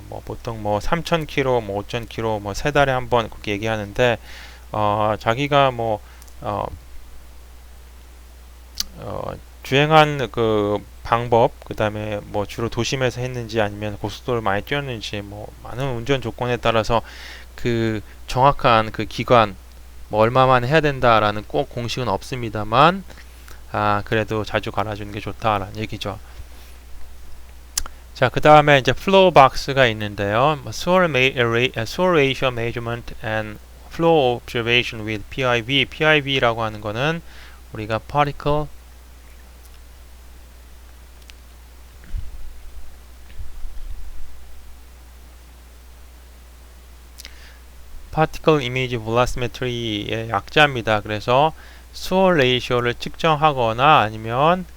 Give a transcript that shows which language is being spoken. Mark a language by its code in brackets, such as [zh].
[ko] 뭐 보통 뭐 3,000km, 뭐 5,000km, 뭐 세 달에 한 번 그렇게 얘기하는데 자기가 뭐 주행한 그 방법, 그 다음에 뭐 주로 도심에서 했는지 아니면 고속도로를 많이 뛰었는지 뭐 많은 운전 조건에 따라서 그 정확한 그 기간 뭐 얼마만 해야 된다라는 꼭 공식은 없습니다만 그래도 자주 갈아주는 게 좋다라는 얘기죠. 자, 그 다음에 이제 flow box가 있는데요. [en] Soil ratio measurement and flow observation with PIV. [ko] PIV라고 하는 거는 우리가 particle image velocimeter의 약자입니다. 그래서 수월 레이쇼를 측정하거나 아니면